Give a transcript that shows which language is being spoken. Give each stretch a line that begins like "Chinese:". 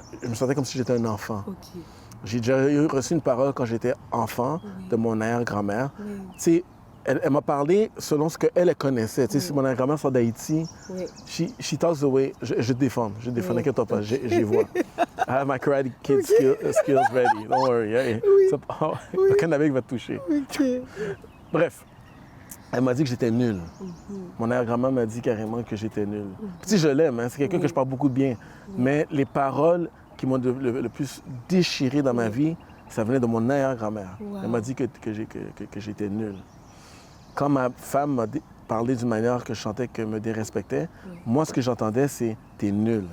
French: Je me sentais comme si j'étais un enfant. OK. J'ai déjà reçu une parole quand j'étais enfant de mon arrière-grand-mère. Oui. Tu sais, elle m'a parlé selon ce qu'elle connaissait. Tu sais, si mon arrière-grand-mère sort d'Haïti, Oui.
English: she talks the way.
French: Je te défends, n'inquiète-toi pas, j'y vois.
English: I have my karate kid skills ready, don't worry.
French: Hey. Le cannabis va te toucher. OK. Bref, elle m'a dit que j'étais nul. Mon arrière-grand-mère m'a dit carrément que j'étais nul. Puis je l'aime, hein, c'est quelqu'un que je parle beaucoup de bien. Mais les paroles qui m'ont le plus déchiré dans ma vie, ça venait de mon arrière-grand-mère. Wow. Elle m'a dit que j'étais nul. Quand ma femme m'a parlé d'une manière que je sentais qu'elle me dérespectait, moi, ce que j'entendais, c'est « t'es nul